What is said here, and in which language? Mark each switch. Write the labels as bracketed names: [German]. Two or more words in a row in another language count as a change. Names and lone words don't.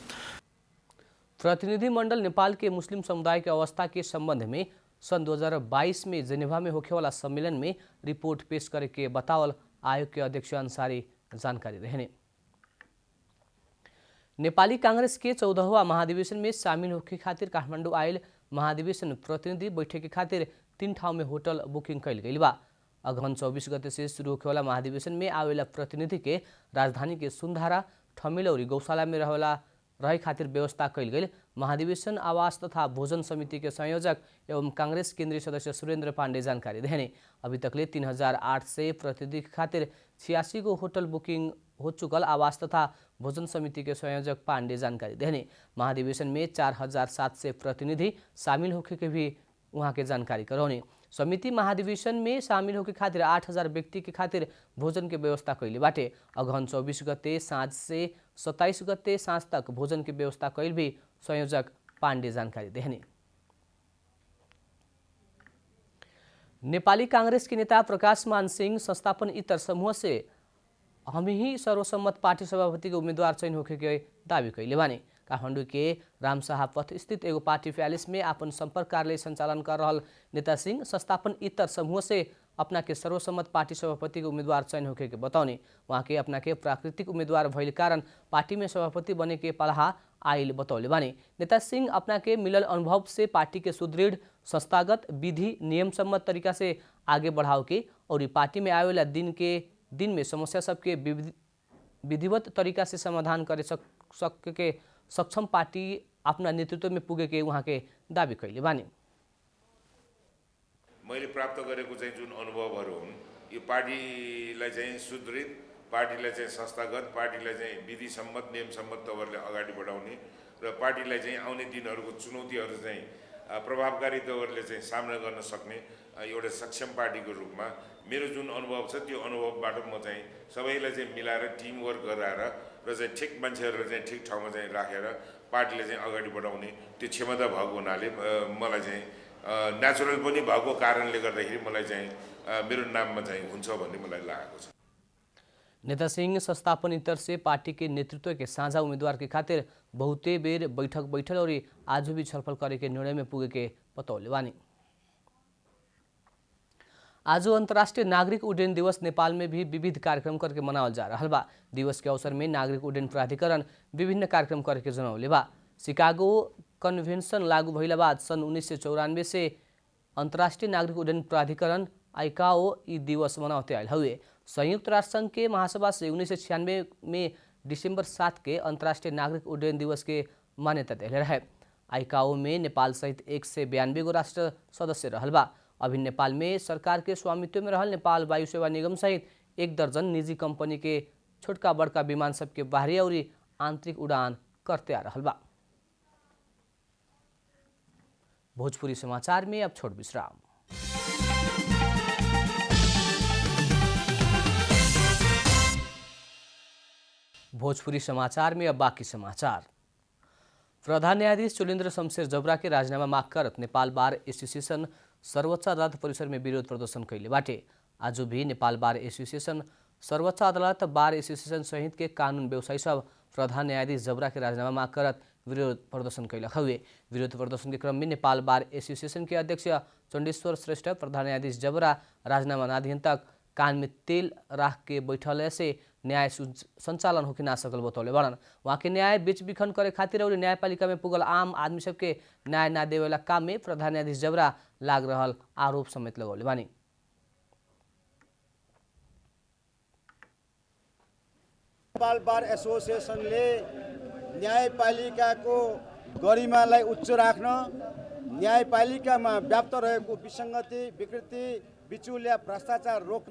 [Bhojpuri] प्रतिनिधिमंडल नेपाल के मुस्लिम समुदाय की अवस्था के संबंध में सन 2022 में जेनेवा में होखे वाला सम्मेलन में रिपोर्ट पेश करे के बतावल आयोग के अध्यक्ष अंसारी जानकारी रहने। नेपाली कांग्रेस के 14वां महाधिवेशन में शामिल होने खातिर काठमाडौँ आयल महाधिवेशन प्रतिनिधि बैठक के खातिर 3 ठाउँ में [English] hotel booking [Bhojpuri] कैल गई बा। अगहन 24 गते से शुरू होने वाला महाधिवेशन में आवेला प्रतिनिधि के राजधानी के सुनधारा ठमेल और गौशाला में रहे खातिर व्यवस्था कैल गई। महाधिवेशन आवास तथा भोजन समिति के संयोजक एवं कांग्रेस केंद्रीय सदस्य सुरेंद्र पांडे जानकारी देने। अभी तकले 3800 प्रतिनिधि के खातिर 86 गो [English] hotel booking [Bhojpuri] हो चुकल आवास तथा भोजन समिति के संयोजक पांडे जानकारी देने। महाधिवेशन में 4700 प्रतिनिधि शामिल होने के भी वहाँ के जानकारी करौने। समिति महाधिवेशन में शामिल होके खातिर 8000 व्यक्ति के खातिर भोजन के व्यवस्था कैले बाटे। अगहन 24 गते साँझ से 27 गते साँझ तक भोजन की व्यवस्था कैल भी संयोजक पांडे जानकारी देने। नेपाली कांग्रेस के नेता प्रकाशमान सिंह संस्थापन इतर समूह से हम ही सर्वसम्मत पार्टी सभापति के उम्मीदवार चयन होके के दावी कैले बानी। काठमाडौँ के रामशाह पथ स्थित एगो [English] party palace [Bhojpuri] में अपन संपर्क कार्यालय संचालन कर रहल नेता सिंह संस्थापन इतर समूह से अपना के सर्वसम्मत पार्टी सभापति के उम्मीदवार चयन होके के बताउने। वहाँ के अपना के प्राकृतिक उम्मीदवार भइल कारण पार्टी में सभापति बने के पलाहा आइल बतौले बानी। नेता सिंह अपना के मिलल अनुभव से पार्टी के सुदृढ़ संस्थागत विधि नियम सम्मत तरीका से आगे बढ़ाव के और पार्टी में आवेला दिन में समस्या सबके विधिवत तरीका से समाधान करे सके सक्षम पार्टी अपना नेतृत्व में पुगे के वहाँ के दावी कैले बानी। [Nepali] मैले प्राप्त गरेको चाहिँ जुन अनुभवहरू हुन् यो पार्टीलाई चाहिँ सुदृढ, पार्टीलाई चाहिँ संस्थागत, पार्टीलाई चाहिँ विधि सम्मत नियम सम्मत तवरले अगाडि बढाउने र पार्टीलाई चाहिँ आउने दिनहरूको चुनौतीहरू चाहिँ प्रभावकारी तवरले चाहिँ सामना गर्न सक्ने एउटा सक्षम पार्टीको रूपमा मेरो जुन अनुभव छ त्यो अनुभवबाट म चाहिँ सबैलाई चाहिँ मिलाएर [English] team work [Nepali] गराएर र चाहिँ ठिक मान्छेहरूलाई चाहिँ ठिक ठाउँमा चाहिँ राखेर पार्टीलाई चाहिँ अगाडि बढाउने त्यो क्षमता भएको हुनाले मलाई चाहिँ नेचुरल पनि भएको कारणले गर्दाखेरि मलाई चाहिँ मेरो नाममा चाहिँ हुन्छ भन्ने मलाई लागेको छ। [Bhojpuri] नेता सिंह संस्थापन इतर से पार्टी के नेतृत्व के साझा उम्मीदवार के खातिर बहुते बेर बैठक बैठल और आज भी छलफल करे के निर्णय में पुगे के बतौले बानी। आज अंतर्राष्ट्रीय नागरिक उड्डयन दिवस नेपाल में भी विविध कार्यक्रम करके मनावल जा रहा बा। दिवस के अवसर में नागरिक उड्डयन प्राधिकरण विभिन्न कार्यक्रम करके जनौले बा। शिकागो कन्भेन्सन लागू भइला बाद सन् 1994 से अंतर्राष्ट्रीय नागरिक उड्डयन प्राधिकरण आइकाओ ई दिवस मनाते आयल हुए। संयुक्त राष्ट्र संघ के महासभा से 1996 में दिसंबर 7 के अंतर्राष्ट्रीय नागरिक उड्डयन दिवस के मान्यता दिले रहे। आइकाओ में नेपाल सहित 192 गो राष्ट्र सदस्य रहल बा। अभी नेपाल में सरकार के स्वामित्व में रहल नेपाल वायु सेवा निगम सहित 1 दर्जन निजी कंपनी के छोटका बड़का विमान सबके बाहरी और आंतरिक उड़ान करते आ रहल बा। भोजपुरी समाचार में अब छोट विश्राम। भोजपुरी समाचार में अब बाकी समाचार। प्रधान न्यायाधीश चोलेन्द्र शमशेर जबरा के राजीनामा माग करत नेपाल बार एसोसिएशन सर्वोच्च अदालत परिसर में विरोध प्रदर्शन कैले बाटे। आज भी नेपाल बार एसोसिएशन सर्वोच्च अदालत बार एसोसिएशन सहित के कानून व्यवसायी सब प्रधान न्यायाधीश जबरा के राजीनामा माग करत विरोध प्रदर्शन कैलक हुए। विरोध प्रदर्शन के क्रम में नेपाल बार एसोसिएशन के अध्यक्ष चण्डेश्वर श्रेष्ठ प्रधान न्यायाधीश जबरा राजीनामा ना दिहन तक कान में तेल राख के बैठल से न्याय संचालन होके ना सकल बतौले बड़न। वहाँ के न्याय बेच बिखन करे खातिर और न्यायपालिका में पुगल आम आदमी सबके न्याय ना देवेला काम में प्रधान न्यायाधीश जबरा लाग रहल आरोप समेत लगौले बानी। [Nepali] नेपाल बार एसोसिएसनले न्यायपालिकाको गरिमालाई उच्च राख्न, न्यायपालिकामा व्याप्त रहेको विसङ्गति, विकृति, बिचुलिया भ्रष्टाचार रोक्न